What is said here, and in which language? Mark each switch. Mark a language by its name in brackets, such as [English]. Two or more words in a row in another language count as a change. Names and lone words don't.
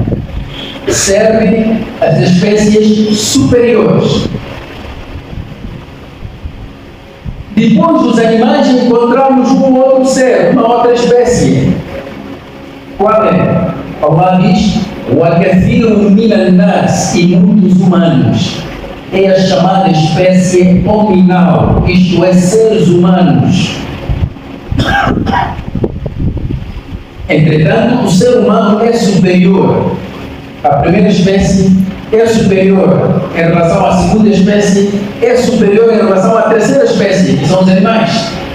[Portuguese] Serve as espécies superiores. Depois dos animais encontramos um outro ser, uma outra espécie. Qual é? Allah diz: [Arabic] وَكَثِيرٌ مِنَ النَّاسِ, [Portuguese] e muitos humanos. é a chamada espécie hominal, isto é, seres humanos. Entretanto, o ser humano é superior. A primeira espécie é superior em relação à segunda espécie, é superior em relação à terceira espécie, que são os animais.